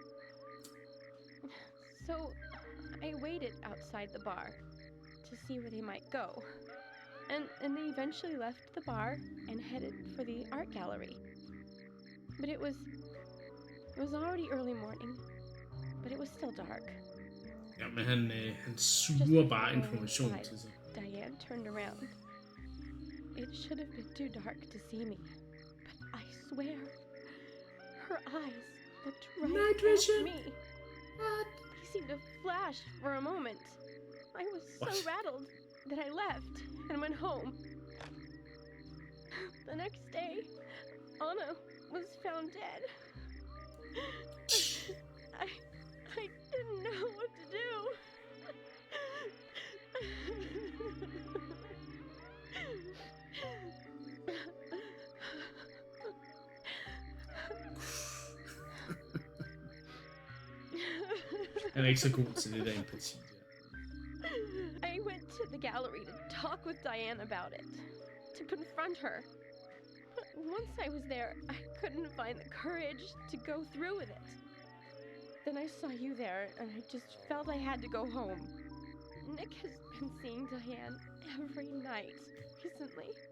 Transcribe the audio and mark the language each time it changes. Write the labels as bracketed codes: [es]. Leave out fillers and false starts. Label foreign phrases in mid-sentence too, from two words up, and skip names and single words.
[en] So I waited outside the bar to see where they might go, and they eventually left the bar and headed for the art gallery. But it was already early morning, but it was still dark. [da] Ja, men han suger bare information til sig. [en] Diane turned around. It should have been too dark to see me, but I swear, her eyes looked right at me. They seemed to flash for a moment. I was so rattled that I left and went home. The next day, Anna was found dead. I didn't know what to do. [da] Han er ikke så god til det der empati. [en] I went to the gallery to talk with Diane about it, to confront her. But once I was there, I couldn't find the courage to go through with it. Then I saw you there, and I just felt I had to go home. Nick has been seeing Diane every night recently.